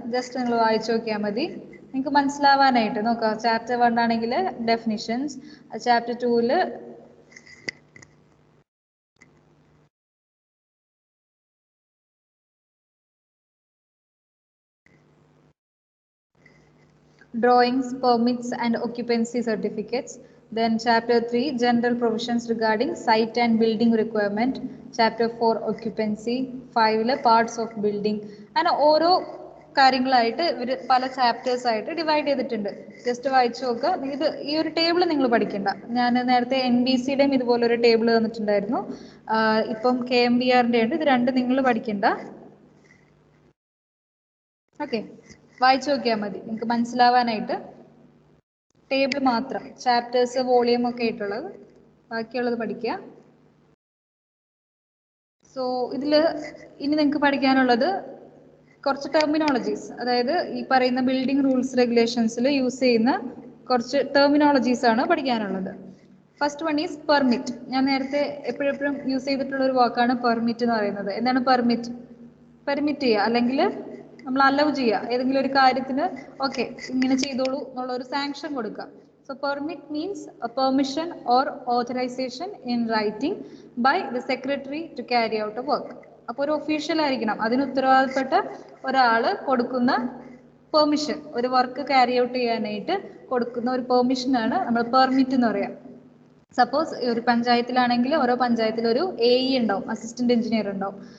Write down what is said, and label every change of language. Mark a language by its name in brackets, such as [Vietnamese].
[Malayalam] Just നിങ്ങൾ വായിച്ചു നോക്കിയാൽ മതി, നിങ്ങൾക്ക് മനസ്സിലാവാനായിട്ട്. നോക്കാം, ചാപ്റ്റർ 1 ആണെങ്കിൽ definitions, chapter 2 [English] drawings, permits and occupancy certificates. Then chapter 3 general provisions regarding site and building requirement. Chapter 4 occupancy. 5 parts of building. And [Malayalam] ഓരോ കാര്യങ്ങളായിട്ട് ഇവർ പല ചാപ്റ്റേഴ്സ് ആയിട്ട് ഡിവൈഡ് ചെയ്തിട്ടുണ്ട്. ജസ്റ്റ് വായിച്ചു നോക്കുക. ഇത് ഈ ഒരു ടേബിൾ നിങ്ങൾ പഠിക്കണ്ട. ഞാൻ നേരത്തെ NBCയുടെയും ഇതുപോലൊരു ടേബിൾ തന്നിട്ടുണ്ടായിരുന്നു. ഇപ്പം KMBRന്റെ ഉണ്ട്. ഇത് രണ്ട് നിങ്ങൾ പഠിക്കണ്ട. ഓക്കെ, വായിച്ചു നോക്കിയാൽ മതി നിങ്ങൾക്ക് മനസ്സിലാവാനായിട്ട്. ടേബിൾ മാത്രം, ചാപ്റ്റേഴ്സ് വോളിയം ഒക്കെ ആയിട്ടുള്ളത്, ബാക്കിയുള്ളത് പഠിക്കുക. സോ ഇതിൽ ഇനി നിങ്ങൾക്ക് പഠിക്കാനുള്ളത് കുറച്ച് ടെർമിനോളജീസ്, അതായത് ഈ പറയുന്ന ബിൽഡിംഗ് റൂൾസ് റെഗുലേഷൻസിൽ യൂസ് ചെയ്യുന്ന കുറച്ച് ടെർമിനോളജീസ് ആണ് പഠിക്കാനുള്ളത്. [English] First one is permit. [Malayalam] ഞാൻ നേരത്തെ എപ്പോഴെപ്പോഴും യൂസ് ചെയ്തിട്ടുള്ള ഒരു വാക്കാണ് പെർമിറ്റ് എന്ന് പറയുന്നത്. എന്താണ് പെർമിറ്റ്? പെർമിറ്റ് ചെയ്യുക, അല്ലെങ്കിൽ നമ്മൾ അലൗ ചെയ്യുക. ഏതെങ്കിലും ഒരു കാര്യത്തിന് ഓക്കെ ഇങ്ങനെ ചെയ്തോളൂ എന്നുള്ള ഒരു സാങ്ഷൻ കൊടുക്കുക. [English] So permit means a permission or authorization in writing by the secretary to carry out a work. [Malayalam] അപ്പോൾ ഒരു ഒഫീഷ്യൽ ആയിരിക്കണം, അതിന് ഉത്തരവാദപ്പെട്ട ഒരാൾ കൊടുക്കുന്ന പെർമിഷൻ, ഒരു വർക്ക് ക്യാരി ഔട്ട് ചെയ്യാനായിട്ട് കൊടുക്കുന്ന ഒരു പെർമിഷനാണ് നമ്മൾ പെർമിറ്റ് എന്ന് പറയാം. സപ്പോസ് ഒരു പഞ്ചായത്തിലാണെങ്കിൽ ഓരോ പഞ്ചായത്തിലും ഒരു AE ഉണ്ടാവും, അസിസ്റ്റന്റ് എഞ്ചിനീയർ ഉണ്ടാവും.